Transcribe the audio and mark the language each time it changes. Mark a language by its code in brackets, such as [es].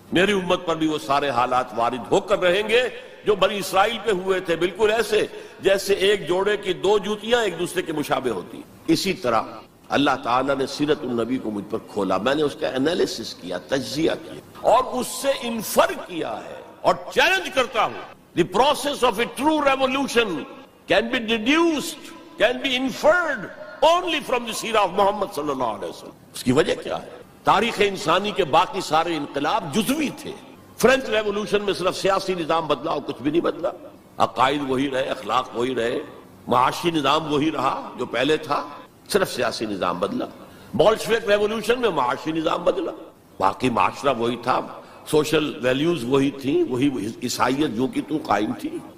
[ur] میری امت پر بھی وہ سارے حالات وارد ہو کر رہیں گے جو بنی اسرائیل پہ ہوئے تھے، بالکل ایسے جیسے ایک جوڑے کی دو جوتیاں ایک دوسرے کے مشابہ ہوتی. اسی طرح اللہ تعالیٰ نے سیرت النبی کو مجھ پر کھولا، میں نے اس کا انالیسس کیا، تجزیہ کیا اور اس سے انفر کیا ہے اور چیلنج کرتا ہوں. [en] The process of a true revolution can be deduced, can be inferred only from the seerah of Muhammad [ar] صلی اللہ علیہ وسلم. [ur] اس کی وجہ کیا ہے؟ تاریخ انسانی کے باقی سارے انقلاب جزوی تھے. فرینچ ریولوشن میں صرف سیاسی نظام بدلا اور کچھ بھی نہیں بدلا. عقائد وہی رہے، اخلاق وہی رہے، معاشی نظام وہی رہا جو پہلے تھا، صرف سیاسی نظام بدلا. بولشوک ریولوشن میں معاشی نظام بدلا، باقی معاشرہ وہی تھا، سوشل ویلیوز وہی تھیں، وہی عیسائیت جو کی تو قائم تھی.